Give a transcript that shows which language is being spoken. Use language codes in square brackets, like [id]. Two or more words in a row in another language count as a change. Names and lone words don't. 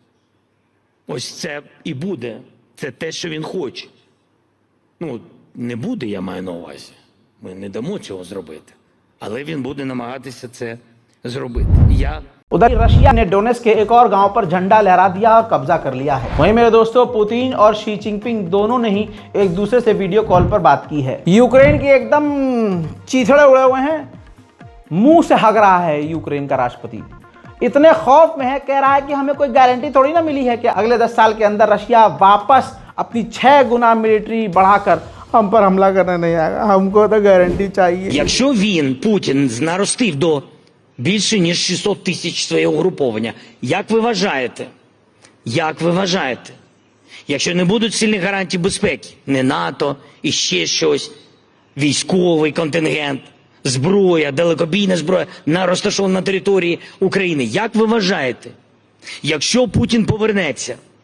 [uk] Ось це і буде. Це те, що він хоче. Ну, не буде, я маю на увазі. Ми не дамо цього зробити. Але він буде намагатися це зробити. [hi] उधर रशिया ने डोनेट्स्क के एक और गांव पर झंडा लहरा दिया और कब्जा कर लिया है। वहीं मेरे दोस्तों, पुतिन और शी जिनपिंग दोनों ने ही एक दूसरे से [en] video call [hi] पर बात की है। यूक्रेन के एकदम चीथड़े उड़े हुए हैं, मुंह से हग रहा है यूक्रेन का राष्ट्रपति। इतने खौफ में है, कह रहा है कि हमें कोई गारंटी थोड़ी ना मिली है कि अगले 10 साल के अंदर रशिया वापस अपनी 6 गुना मिलिट्री बढ़ाकर हम पर हमला करने नहीं आएगा। हमको तो गारंटी चाहिए। [uk] Якщо він, Путін, наростив до більше ніж 600 тисяч своє угруповання, як ви вважаєте, якщо не будуть сильних гарантій безпеки, не НАТО і ще щось, військовий контингент, зброя, далекобійна зброя, розташована на території України, як ви вважаєте, якщо Путін повернеться,